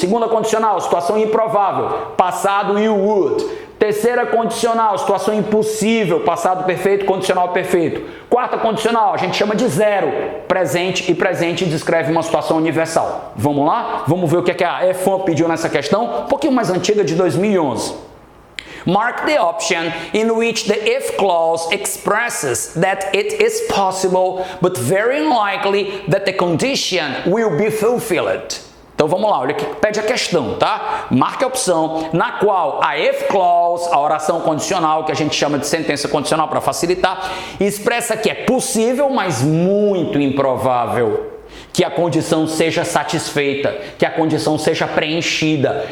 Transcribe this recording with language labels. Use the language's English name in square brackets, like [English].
[Portuguese] Segunda condicional, situação improvável, passado e o would. Terceira condicional, situação impossível, passado perfeito, condicional perfeito. Quarta condicional, a gente chama de zero, presente, e presente descreve uma situação universal. Vamos lá? Vamos ver o que a EFON pediu nessa questão, um pouquinho mais antiga, de 2011. [English] Mark the option in which the if clause expresses that it is possible, but very unlikely that the condition will be fulfilled. [Portuguese] Então vamos lá, olha o que pede a questão, tá? Marque a opção na qual a if clause, a oração condicional, que a gente chama de sentença condicional para facilitar, expressa que é possível, mas muito improvável que a condição seja satisfeita, que a condição seja preenchida.